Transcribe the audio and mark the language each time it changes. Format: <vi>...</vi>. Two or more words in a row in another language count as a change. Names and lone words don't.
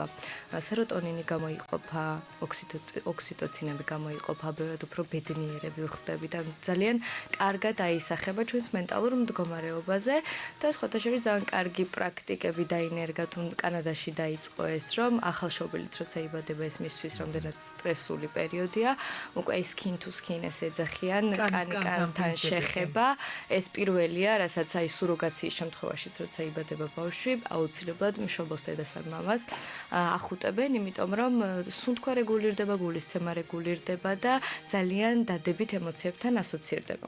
<ka>სეროტონინი გამოიყოფა, ოქსიტოცინები გამოიყოფა, ბევრად უფრო ბედნიერები ვხდებით და ძალიან კარგად აისახება ჩვენს მენტალურ მდგომარეობაზე და სხვათა შორის ძალიან კარგი პრაქტიკები დაინერგა თუ კანადაში დაიწყო ეს, რომ ახალშობილიც როცა იბადება ეს მისთვის რამდენად სტრესული პერიოდია, უკვე ის</ka> <en>skin to skin</en> <ka>ეს ეძახიან, კანი-კანთან შეხება, ეს პირველია, რასაც აი სუროგაციის შემთხვევაშიც როცა იბადება ბავშვი, აუცილებლად მშობელს დედას ან მამას ახუტებენ, იმიტომ რომ სუნთქვა რეგულირდება, გულისცემა რეგულირდება და ძალიან დადებით ემოციებთან ასოცირდება.</ka>